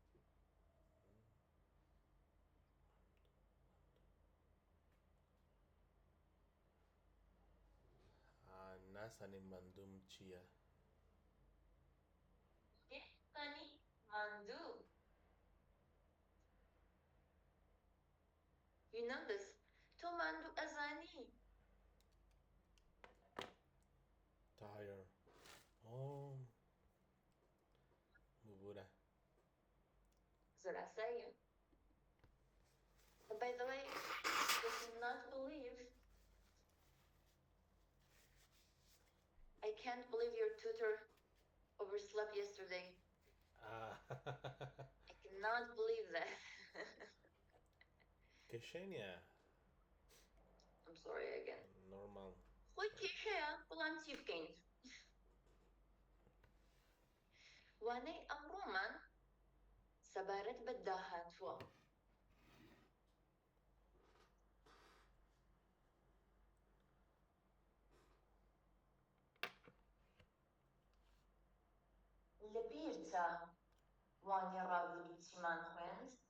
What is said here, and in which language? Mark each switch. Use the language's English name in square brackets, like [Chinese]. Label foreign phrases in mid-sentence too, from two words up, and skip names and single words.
[Central Kurdish] ناسانی ماندووم چییە؟ ئێستانی ماندوو [English] You know this. [Central Kurdish] تۆ ماندوو ئەزانی [English] Tired. [Central Kurdish] ببوورە. زۆر ئاساییە. [English] By the way, I cannot believe I can't believe your tutor overslept yesterday. I cannot believe that. [Central Kurdish] کێشەنیە. [English] I'm sorry again. Normal. [Central Kurdish] خۆی کێشەیە بەڵام چی بکەین؟ وانەی ئەمڕۆمان سەبارەت بە داهاتووە. لەبیرتە وانەی ڕابردوو چیمان خوێند؟